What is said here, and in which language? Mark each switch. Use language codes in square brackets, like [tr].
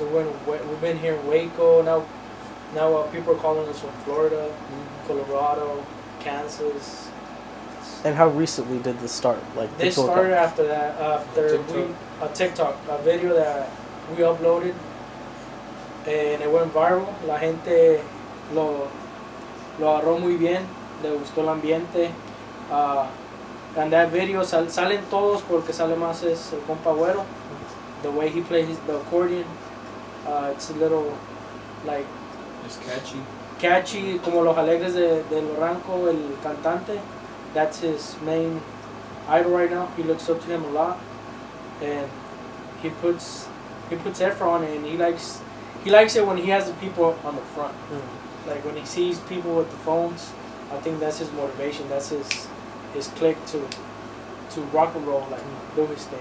[en] We've been here in Waco. Now people are calling us from Florida, Colorado, Kansas. And how recently did this start? Like, This tour started after that, a TikTok, a video that we uploaded, and it went viral. [es] La gente lo agarró muy bien, le gustó el ambiente. [en] And that video [es] salen todos porque sale más es el compa Güero. [en] The way he plays the accordion, it's a little like It's catchy, [es] como Los Alegres de Barranco, el cantante. [en] That's his main idol right now. He looks up to him a lot, and he puts effort on it, and he likes it when he has the people on the front. Like when he sees people with the phones, I think that's his motivation. That's his click to rock and roll, like do his thing.